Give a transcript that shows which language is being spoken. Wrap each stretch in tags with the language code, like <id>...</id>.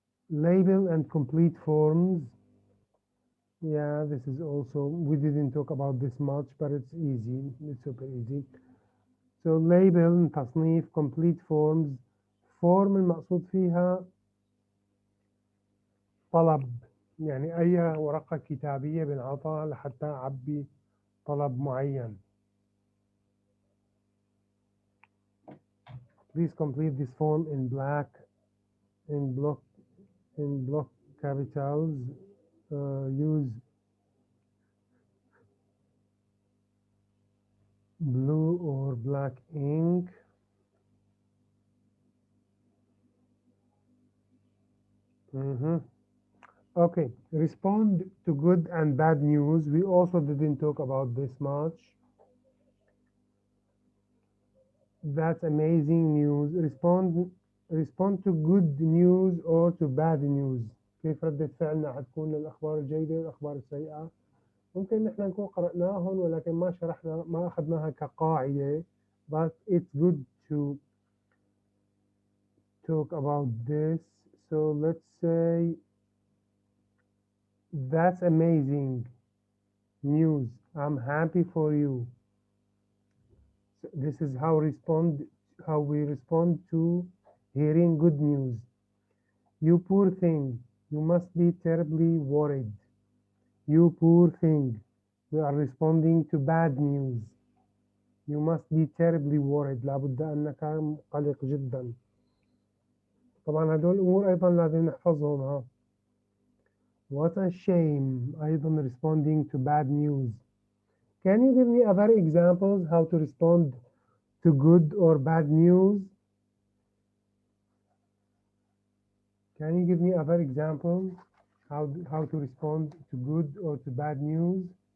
<en>Label and complete forms. Yeah, this is also, we didn't talk about this much, but it's easy. It's super easy. So label,</en> <ar>تصنيف,</ar> <en>complete forms.</en> <ar>form المقصود فيها طلب، يعني أي ورقة كتابية بنعطى لحتى أعبي طلب معين.</ar> <en>Please complete this form in black, in block capitals. Use blue or black ink. Okay, respond to good and bad news. We also didn't talk about this much. That's amazing news. Respond to good news or to bad news.</en> <ar>كيف ردة فعلنا حتكون للأخبار الجيدة والأخبار السيئة؟ ممكن نحن نكون قرأناهم ولكن ما شرحنا، ما أخذناها كقاعدة.</ar> <en>But it's good to talk about this. So let's say that's amazing news. I'm happy for you. So this is how we respond to hearing good news. You poor thing, you must be terribly worried. You poor thing. We are responding to bad news. You must be terribly worried.</en> <ar>لابد أنك قلق جدا. طبعا هدول الأمور أيضا لازم نحفظهم ها.</ar> <en>What a shame.</en> <ar>أيضا</ar> <en>responding to bad news. Can you give me other examples how to respond to good or bad news? Can you give me other examples how to respond to good or to bad news?</en>